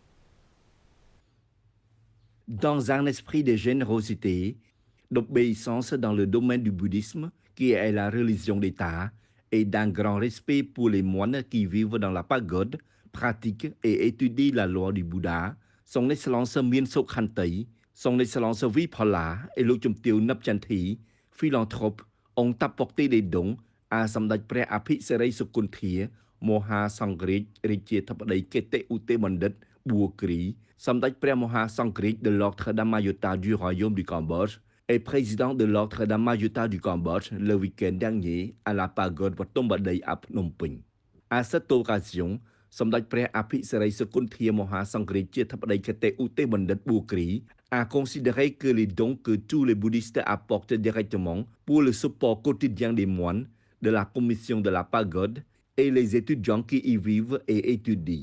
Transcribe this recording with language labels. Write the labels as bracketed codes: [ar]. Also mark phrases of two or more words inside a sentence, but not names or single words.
[fr] Dans un esprit de générosité, d'obéissance dans le domaine du bouddhisme, qui est la religion d'État, et d'un grand respect pour les moines qui vivent dans la pagode, pratiquent et étudient la loi du Bouddha, Son Excellence Mien Sokhanti, Son Excellence Viphala et Lochumtio Napchanthi, philanthropes, ont apporté des dons à Samdach Preh Aphiserai Sukunthia, Moha Sangrit Richie Thapadai Kete Ute Bandit Bouokri, Samdach Preh Moha Sangrit de l'ordre d'Amayuta du Royaume du Cambodge et président de l'ordre d'Amayuta du Cambodge le week-end dernier à la pagode Botomboatei à Phnom Penh. À cette occasion, Samdach Preh Aphiserai Sukunthia Moha Sangrit Thapadai Kete Ute Bandit Bouokri a considéré que les dons que tous les bouddhistes apportent directement pour le support quotidien des moines, de la commission de la pagode et les étudiants qui y vivent et étudient.